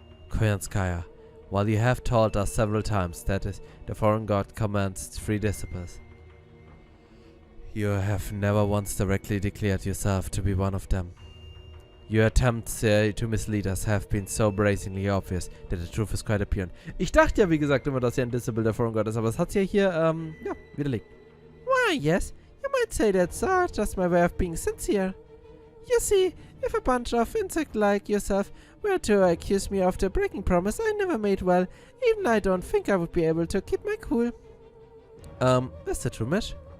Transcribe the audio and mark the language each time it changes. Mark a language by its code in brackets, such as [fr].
[en] Koyanskaya, while you have told us several times that the foreign god commands 3 disciples, you have never once directly declared yourself to be one of them. Your attempts to mislead us have been so brazenly obvious that the truth is quite apparent. [de] Ich dachte ja, wie gesagt, immer, dass sie ein Disciple der Foreign God ist, aber es hat sie ja hier, ja, widerlegt. [en] Why, yes, you might say that's just my way of being sincere. You see, if a bunch of insects like yourself were to accuse me of the breaking promise I never made, well, even I don't think I would be able to keep my cool. Is it true, Mish?